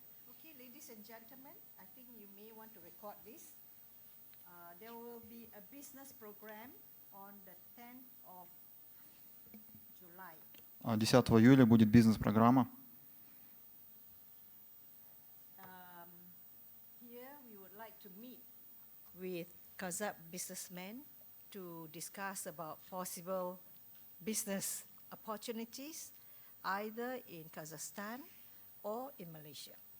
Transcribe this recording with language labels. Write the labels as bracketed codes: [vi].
[en] Okay, ladies and gentlemen, I think you may want to record this. There will be a business program on the 10th of July. [ru] 10 июля будет бизнес-программа. [en] Here we would like to meet with Kazakh businessmen to discuss about possible business opportunities either in Kazakhstan or in Malaysia.